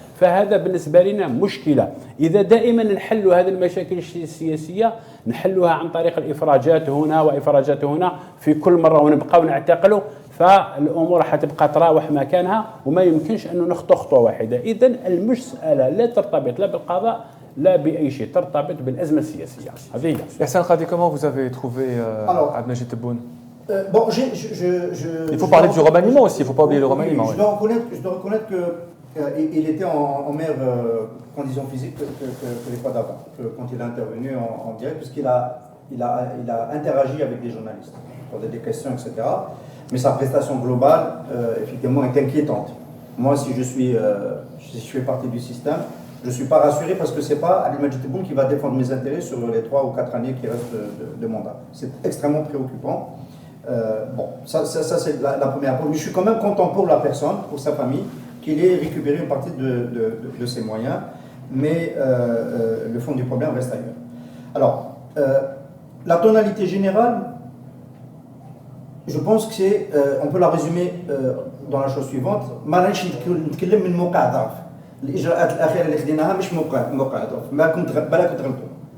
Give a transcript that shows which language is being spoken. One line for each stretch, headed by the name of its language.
Arabic: فهذا بالنسبة لنا مشكلة. إذا دائما نحل هذه المشاكل السياسية نحلها عن طريق الإفراجات هنا وإفراجات هنا في كل مرة ونبقى ونعتقلوا فالأمور حتبقى تراوح مكانها وما يمكنش أنه نخطو خطوة واحدة. إذا المسألة لا ترتبط لا بالقضاء لا بأي شيء ترتبط بالأزمة السياسية. هذه هي.
French: Yassine Khadi, comment vous avez trouvé Abdel Majid Tebboune? Bon, il faut parler du remaniement aussi, il ne faut pas oublier le remaniement. Je dois reconnaître qu'il était en meilleure condition physique que les fois d'avant, quand il est intervenu en direct, puisqu'il a interagi avec des journalistes pour des questions, etc. Mais sa prestation globale, effectivement, est inquiétante. Moi, si je fais partie du système, je ne suis pas rassuré parce que ce n'est pas Abdel Majid Tebboune qui va défendre mes intérêts sur les 3 ou 4 années qui restent de mandat. C'est extrêmement préoccupant. Bon, ça c'est la première chose. Mais je suis quand même content pour la personne, pour sa famille, qu'il ait récupéré une partie de ses moyens. Mais le fond du problème reste ailleurs. Alors, la tonalité générale, je pense que on peut la résumer dans la chose suivante.
Arabic: نتكلم من موقع ضعف. الإجراءات الأخيرة اللي خديناها مش موقع ضعف. ما كنت غلطوا.